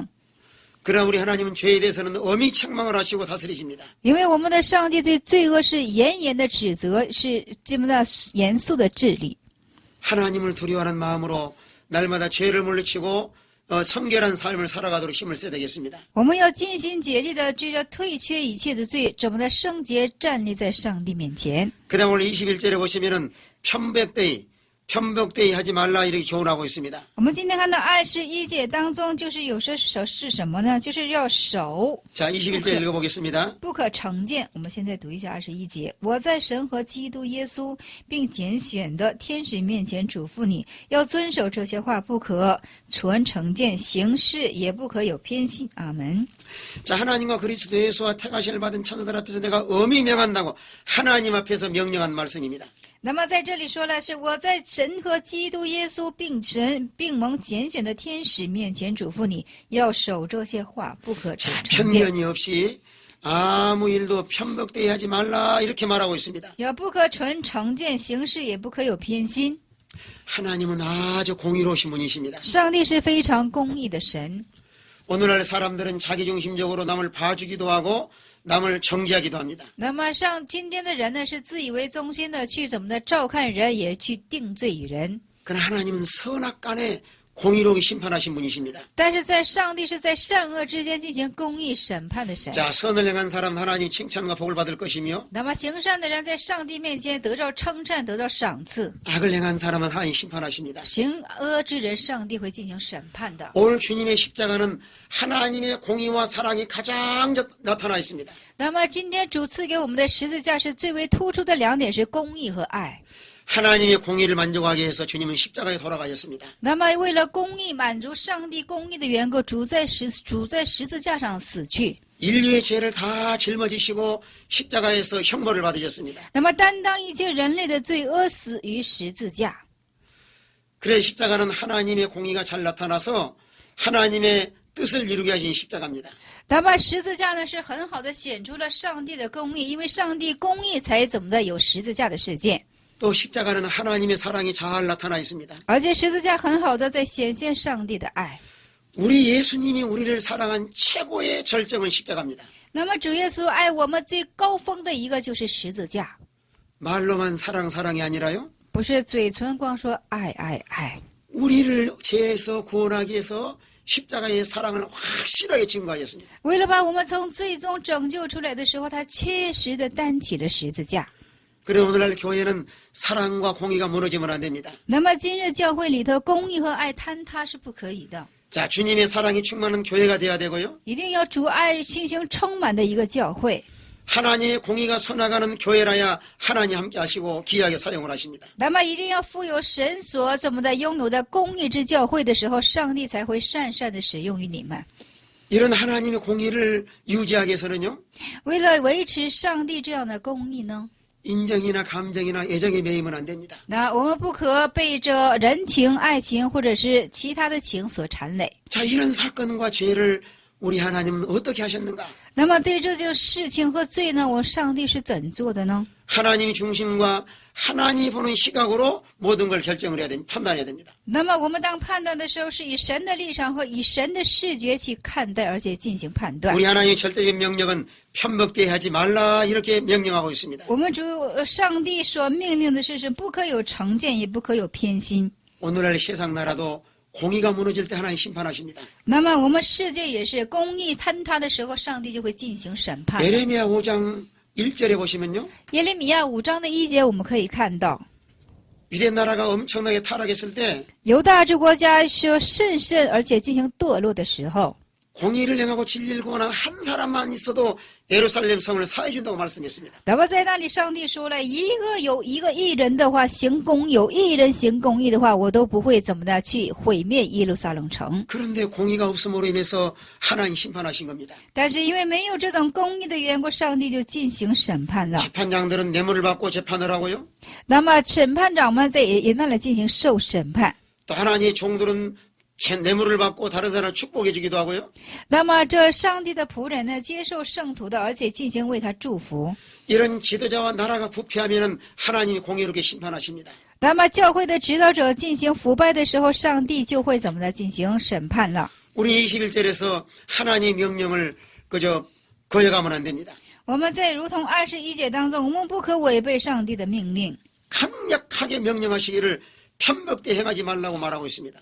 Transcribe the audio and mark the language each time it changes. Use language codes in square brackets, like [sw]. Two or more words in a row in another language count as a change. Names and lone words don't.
[ko] 그러나 우리 하나님은 죄에 대해서는 엄히 책망을 하시고 다스리십니다. [zh] 因为我们的上帝对罪恶是严严的指责，是这么的严肃的治理。 [ko] 하나님을 두려워하는 마음으로 날마다 죄를 물리치고 성결한 삶을 살아가도록 힘을 써야 되겠습니다. [zh] 我们要尽心竭力的追着退却一切的罪，怎么的圣洁站立在上帝面前。 [ko] 그 다음 오늘 21절에 보시면은 편백되이 하지 말라 이렇게 교훈하고 있습니다. [zh] 我们今天看到21节当中，就是有些守是什么呢？就是要守， [ko] 자, 21절 읽어보겠습니다. [zh] 不可成见。我们现在读一下21节。我在神和基督耶稣并拣选的天使面前嘱咐你，要遵守这些话，不可存成见，行事也不可有偏心。阿门。 [ko] 자, 하나님과 그리스도 예수와 택하심을 받은 천사들 앞에서 내가 엄히 명한다고 하나님 앞에서 명령한 말씀입니다. [zh] 那么在这里说了，是我在神和基督耶稣并蒙拣选的天使面前嘱咐你，要守这些话，不可成见。 [ko] 편견이 없이 아무 일도 편백되이 하지 말라 이렇게 말하고 있습니다. [zh] 要不可存成见，行事也不可有偏心。 [ko] 하나님은 아주 공의로우신 분이십니다. [zh] 上帝是非常公义的神。 [ko] 오늘날 사람들은 자기중심적으로 남을 봐주기도 하고 남을 정지하기도 합니다. [zh] 那么今天的人呢，是自以为中心的去怎么的照看人，也去定罪人。 [ko] 그러나 하나님은 선악간에 공의롭게 심판하신 분이십니다. [zh] 但是在上帝是在善恶之间进行公义审判的神。 [ko] 자, 선을 행한 사람 하나님 칭찬과 복을 받을 것이며 [zh] 那么行善的人在上帝面前得到称赞，得到赏赐； [ko] 악을 행한 사람은 하나님 심판하십니다. [zh] 行恶之人，上帝会进行审判的。 [ko] 오늘 주님의 십자가는 하나님의 공의와 사랑이 가장 나타나 있습니다. [zh] 那么今天主赐给我们的十字架是最为突出的两点，是公义和爱。 [ko] 하나님의 공의를 만족하기 위해서 주님은 십자가에 돌아가셨습니다. [zh] 那么为了公义满足上帝公义的缘故，主在十字架上死去。 [ko] 인류의 죄를 다 짊어지시고 십자가에서 형벌을 받으셨습니다. [zh] 那么担当一切人类的罪恶，死于十字架。 [ko] 그래 십자가는 하나님의 공의가 잘 나타나서 하나님의 뜻을 이루게 하신 십자가입니다. [zh] 那么十字架呢，是很好的显出了上帝的公义，因为上帝公义才怎么的有十字架的事件。 [ko] 또 십자가는 하나님의 사랑이 잘 나타나 있습니다. [zh] 而且十字架很好的在显现上帝的爱。 [ko] 우리 예수님이 우리를 사랑한 최고의 절정은 십자가입니다. [zh] 那么主耶稣爱我们最高峰的一个就是十字架， [ko] 말로만 사랑이 아니라요. [zh] 不是嘴唇光说爱爱爱。 [ko] 우리를 죄에서 구원하기 위해서 십자가의 사랑을 확실하게 증거하였습니다. [zh] 为了把我们从最终拯救出来的时候，他切实的担起了十字架。 [ko] 그래 오늘날 교회는 사랑과 공의가 무너지면 안 됩니다. [zh] 那么今日教会里头，公义和爱坍塌是不可以的， [ko] 자, 주님의 사랑이 충만한 교회가 돼야 되고요. [zh] 一定要主爱进行充满的一个教会。 [ko] 하나님의 공의가 선악하는 교회라야 하나님 함께 하시고 귀하게 사용을 하십니다. [zh] 那么一定要富有神所怎么的拥有的公义之教会的时候，上帝才会善的使用于你们。 [ko] 이런 하나님의 공의를 유지하기 위해서는요. [zh] 为了维持上帝这样的公义呢， [ko] 인정이나 감정이나 애정에 매이면 안 됩니다. [zh] 那我们不可被这人情、爱情或者是其他的情所缠累。 [ko] 자, 이런 사건과 죄를 우리 하나님은 어떻게 하셨는가? [zh] 那么对这件事情和罪呢，我上帝是怎做的呢？ [ko] 하나님 중심과 하나님이 보는 시각으로 모든 걸 결정을 해야 됩니다. 판단해야 됩니다. [zh] 那么我们当判断的时候，是以神的立场和以神的视觉去看待，而且进行判断。 [ko] 우리 하나님의 절대적인 명령은 편법되이 하지 말라 이렇게 명령하고 있습니다. [zh] 我们上帝所命令的是不可有成见，也不可有偏心。 [ko] 오늘날 세상 나라도 공의가 무너질 때 하나님 심판하십니다. [zh] 那么我们世界也是公义坍塌的时候，上帝就会进行审判。 [ko] 예레미야 5장 1절에 보시면요. [zh] 耶利米亚5章的1节，我们可以看到， [ko] 유대 나라가 엄청나게 타락했을 때 [zh] 犹大这国家是甚而且进行堕落的时候， [ko] 공의를 행하고 진리를 구원한 한 사람만 있어도 예루살렘 성을 사해준다고 말씀했습니다. [zh] 那么在那里，上帝说了，有一个义人的话行公，有义人行公义的话，我都不会怎么的去毁灭耶路撒冷城。 [ko] 그런데 공의가 없음으로 인해서 하나님 심판하신 겁니다. [zh] 但是因为没有这种公义的缘故，上帝就进行审判了。 [ko] 재판장들은 뇌물을 받고 재판을 하고요. [zh] 那么审判长们在也那里进行受审判。 [ko] 또 하나님의 종들은 뇌물을 받고 다른 사람을 축복해 주기도 하고요. [zh] 那么这上帝的仆人呢，接受圣徒的，而且进行为他祝福。 [ko] 이런 지도자와 나라가 부패하면 하나님이 공의롭게 심판하십니다. [zh] 那么教会的指导者进行腐败的时候，上帝就会怎么的进行审判了。 [ko] 우리 21절에서 하나님의 명령을 그저 거역하면 안 됩니다. [zh] 我们在如同21节当中，我们不可违背上帝的命令。 [ko] 강력하게 명령하시기를 편법되이 행하지 말라고 말하고 있습니다.